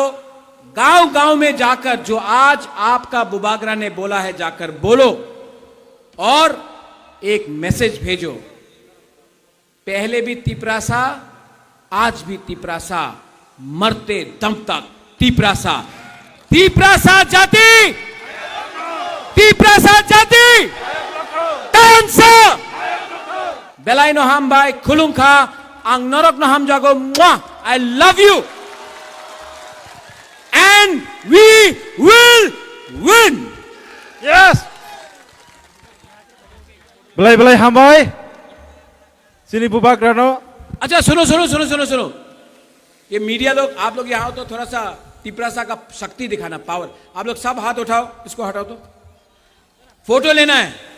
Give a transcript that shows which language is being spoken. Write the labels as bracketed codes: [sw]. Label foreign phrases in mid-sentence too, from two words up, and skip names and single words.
[hi] गांव गांव में जाकर जो आज आपका बुबागरा ने बोला है, जाकर बोलो और एक मैसेज भेजो। पहले भी तिपरासा, आज भी तिपरासा, मरते दम तक तिपरासा। तिपरासा जाति, तिपरासा जाति, [trp] tansa belai no hambai khulungkha ang norok no hamjago mwah. [en] I love you and we will win. Yes. [trp] belai hambai sini Bubagra no. [hi] अच्छा सुनो, ये मीडिया लोग, आप लोग यहाँ हो तो थोड़ा सा तिपरासा का शक्ति दिखाना, पावर। आप लोग सब हाथ उठाओ, इसको हटाओ तो फोटो लेना है।